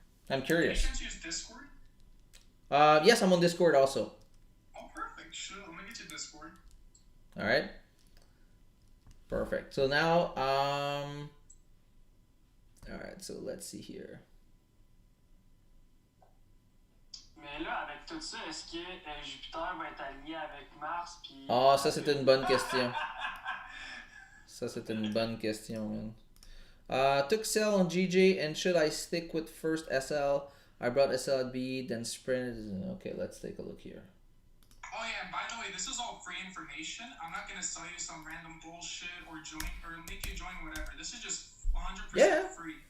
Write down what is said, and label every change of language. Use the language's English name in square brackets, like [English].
[English] I'm curious. You can use Discord. Yes, I'm on Discord also. Oh, perfect. Sure, let me get you Discord. All right. Perfect. So now, all right. So let's see here. [French] Mais là, avec tout ça, est-ce que Jupiter va être aligné avec Mars? Puis... Oh, ça c'est une bonne question. Ça c'est une bonne question, man. [English] Took sell on GJ, and should I stick with first SL? I brought SL at B, then sprint. Okay, let's take a look here. Oh yeah, and by the way, this is all free information. I'm not gonna sell you some random bullshit or make you join whatever. This is just 100% free.